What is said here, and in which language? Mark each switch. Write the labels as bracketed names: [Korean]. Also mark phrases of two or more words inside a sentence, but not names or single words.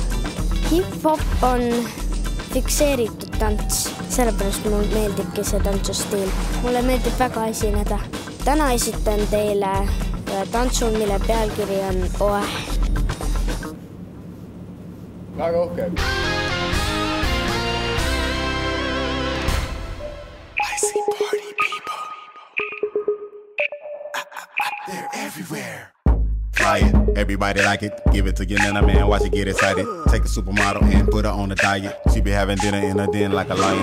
[Estonian] Hip-hop on fikseeritud tants, sellepärast mulle meeldibki see tantsustiil. Mulle meeldib väga esineda. Täna esitan teile tantsu, mille pealkiri on Oeh. Väga uhke. [English] I see party people. They're everywhere. Fly it, everybody like it. Give it to your nana man, watch it get excited. Take a supermodel and put her on a diet. She be having dinner in her den like a lion.